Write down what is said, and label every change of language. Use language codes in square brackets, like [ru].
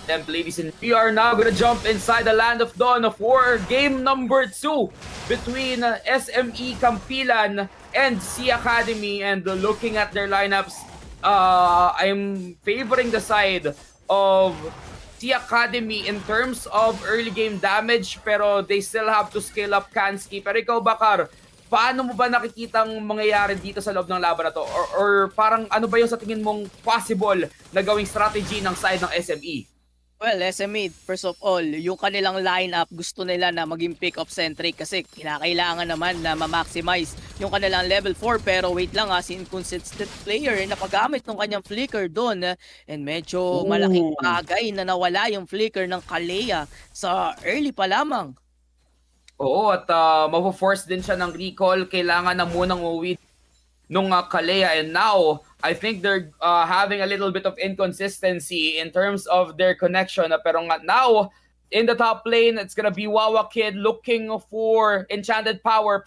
[en] Ladies and we are now gonna jump inside the land of Dawn for game number 2 between SME Kampilan and C Academy. And looking at their lineups, I'm favoring the side of C Academy in terms of early game damage, [tl] pero [en] they still have to scale up Kansky. [tl] Pero ikaw, Bakar, paano mo ba nakikitang mangyayari dito sa loob ng laban na to? Or parang ano ba yung sa tingin mong possible na gawing strategy ng side ng SME? Well, SME, first of all, yung kanilang lineup, gusto nila na maging pick-up centric kasi kailangan naman na ma-maximize yung kanilang level 4. Pero wait lang si inconsistent player napagamit ng kanyang flicker doon. And medyo malaking bagay na nawala yung flicker ng Kalea sa early pa lamang. Oo, at mapo-force din siya ng recall. Kailangan na munang uwi nung [en] Kalea, and now I think they're having a little bit of inconsistency in terms of their connection. [tl] Pero [en] now, in the top lane, it's gonna be Wawa Kid looking for Enchanted Power.